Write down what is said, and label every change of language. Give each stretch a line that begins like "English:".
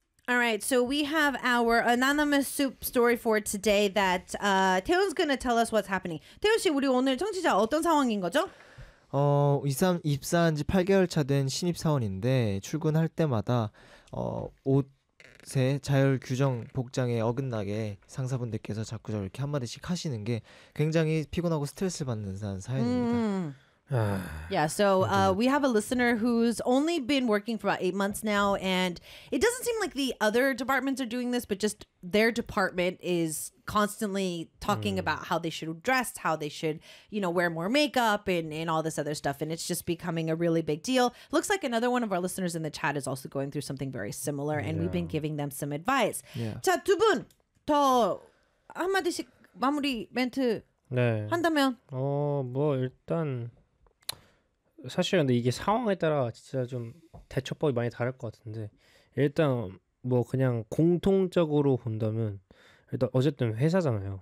English: All right, so we have our anonymous soup story for today that Taehyun's going to tell us what's happening.
Korean: Taehyun 씨, 우리 오늘 청취자 어떤 상황인 거죠? 입사한 지 8개월 차 된 신입 사원인데 출근할 때마다 옷의 자율 규정 복장에 어긋나게 상사분들께서 자꾸 저렇게 한마디씩 하시는 게 굉장히 피곤하고 스트레스 받는 사연입니다.
English: Yeah, so we have a listener who's only been working for about 8 months now, and it doesn't seem like the other departments are doing this, but just their department is constantly talking about how they should dress, how they should, you know, wear more makeup and all this other stuff, and it's just becoming a really big deal. Looks like another one of our listeners in the chat is also going through something very similar, and we've been giving them some advice. Yeah.
Korean: 자, 두 분, 더 한마디씩 마무리 멘트 네. 한다면? 일단... 사실 근데 이게 상황에 따라 진짜 좀 대처법이 많이 다를 것 같은데 일단 뭐 그냥 공통적으로 본다면 일단 어쨌든 회사잖아요.